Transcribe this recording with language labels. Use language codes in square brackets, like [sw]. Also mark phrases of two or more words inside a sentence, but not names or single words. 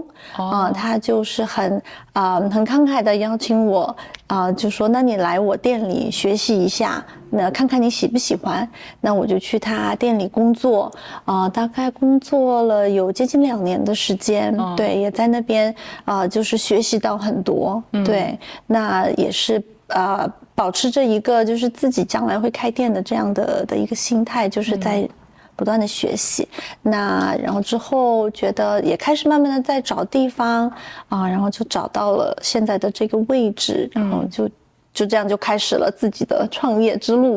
[zh] 他就是很慷慨的邀請我就說那你來我店裡學習一下，那看看你喜不喜歡。那我就去他店裡工作大概工作了有接近2年的時間。对，也在那邊就是學習到很多。对，那也是保持着一個就是自己將來會開店的這樣的一個心態，就是在不斷的學習。那然後之後覺得也開始慢慢的在找地方然後就找到了現在的這個位置，然後就這樣就開始了自己的創業之路。